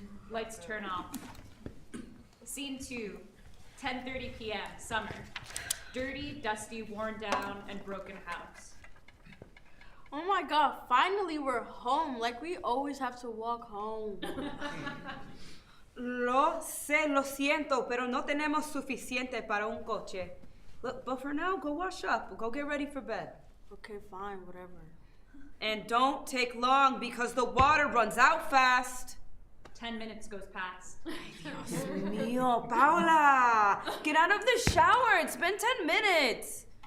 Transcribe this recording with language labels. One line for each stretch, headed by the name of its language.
English: Lights turn off. Scene 2, 10:30 p.m., summer. Dirty, dusty, worn down, and broken house. Oh my god, finally we're home. Like we always have to walk home.
Spanish: Lo siento, pero no tenemos suficiente para un coche.
English: Look, but for now, go wash up. Go get ready for bed. Okay, fine, whatever. And don't take long because the water runs out fast. 10 minutes goes past.
Spanish: Dios mío,
English: Paula! Get out of the shower. It's been 10 minutes.